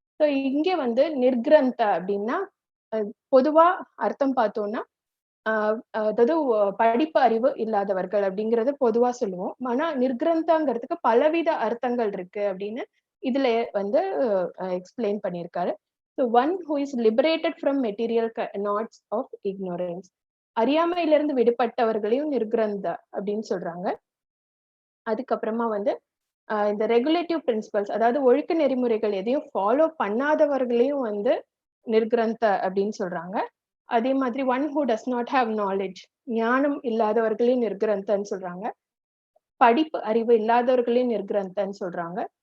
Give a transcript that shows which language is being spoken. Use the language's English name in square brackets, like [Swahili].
[Tamil] So இங்க வந்து நிர்கிரந்த அப்படின்னா பொதுவா அர்த்தம் பார்த்தோம்னா அதாவது படிப்பு அறிவு இல்லாதவர்கள் அப்படிங்கறது பொதுவா சொல்லுவோம். ஆனா நிர்கிரந்தாங்கிறதுக்கு பலவித அர்த்தங்கள் இருக்கு அப்படின்னு இதுல வந்து எக்ஸ்பிளைன் பண்ணியிருக்காரு. [English] So one who is liberated from material knots of ignorance, [Tamil] அறியாமையிலிருந்து விடுபட்டவர்களையும் நிர்கிரந்த அப்படின்னு சொல்றாங்க. அதுக்கப்புறமா வந்து இந்த ரெகுலேட்டிவ் பிரின்சிபல்ஸ், அதாவது ஒழுக்க நெறிமுறைகள் எதையும் ஃபாலோ பண்ணாதவர்களையும் வந்து நிர்கிரந்த அப்படின்னு சொல்றாங்க. அதே மாதிரி [English] one who does not have knowledge, [Tamil] ஞானம் இல்லாதவர்களையும் நிர்கிரந்தன்னு சொல்றாங்க. படிப்பு அறிவு இல்லாதவர்களையும் நிர்கிரந்தன்னு சொல்றாங்க.